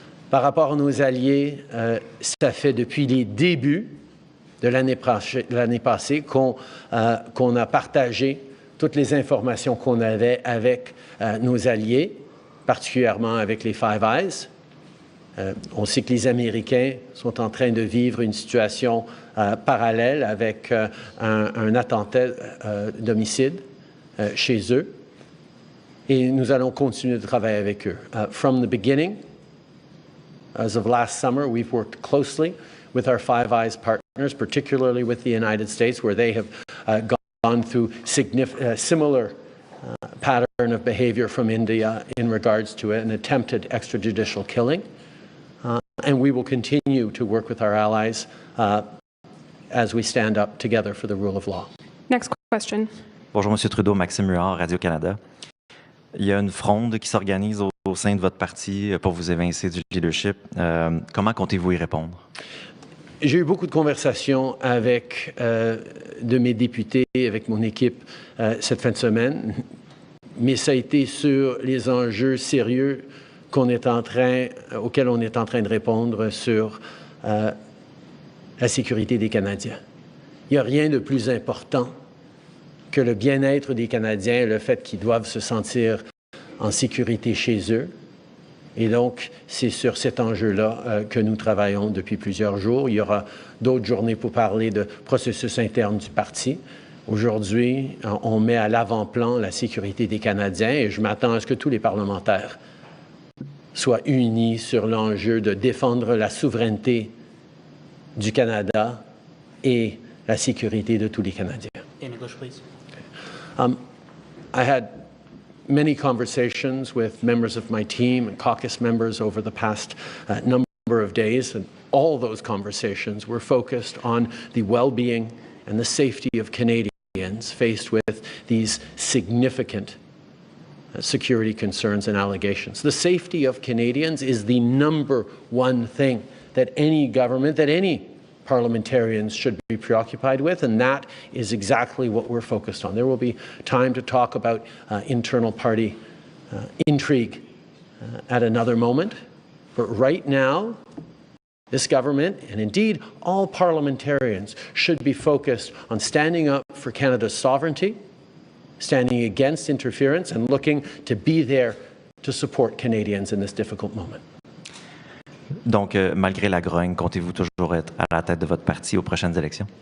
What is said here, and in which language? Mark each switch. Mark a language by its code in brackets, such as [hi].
[fr] Par rapport à nos alliés, ça fait depuis les débuts de l'année passée qu'on a partagé toutes les informations qu'on avait avec nos alliés, particulièrement avec les Five Eyes. On sait que les Américains sont en train de vivre une situation parallèle avec un attentat d'homicide chez eux. Et nous allons continuer de travailler avec eux. [en] From the beginning, as of last summer, we've worked closely with our Five Eyes partners, particularly with the United States, where they have gone through similar pattern of behavior from India in regards to an attempted extrajudicial killing. And we will continue to work with our allies as we stand up together for the rule of law. Next question. [fr] Bonjour, M. Trudeau, Maxime Huard, Radio-Canada. Il y a une fronde qui s'organise au sein de votre parti pour vous évincer du leadership. Comment comptez-vous y répondre? J'ai eu beaucoup de conversations avec de mes députés, avec mon équipe cette fin de semaine, mais ça a été sur les enjeux sérieux auxquels on est en train de répondre sur la sécurité des Canadiens. Il n'y a rien de plus important que le bien-être des Canadiens, le fait qu'ils doivent se sentir en sécurité chez eux. Et donc, c'est sur cet enjeu-là que nous travaillons depuis plusieurs jours. Il y aura d'autres journées pour parler de processus interne du parti. Aujourd'hui, on met à l'avant-plan la sécurité des Canadiens et je m'attends à ce que tous les parlementaires soient unis sur l'enjeu de défendre la souveraineté du Canada et la sécurité de tous les Canadiens. [en] In English, please. I had many conversations with members of my team and caucus members over the past number of days, and all those conversations were focused on the well-being and the safety of Canadians faced with these significant security concerns and allegations. The safety of Canadians is the number one thing that any government, that any parliamentarians should be preoccupied with, and that is exactly what we're focused on. There will be time to talk about internal party intrigue at another moment, but right now, this government, and indeed all parliamentarians, should be focused on standing up for Canada's sovereignty, standing against interference, and looking to be there to support Canadians in this difficult moment. [fr] Donc, malgré la grogne, comptez-vous toujours être à la tête de votre parti aux prochaines élections?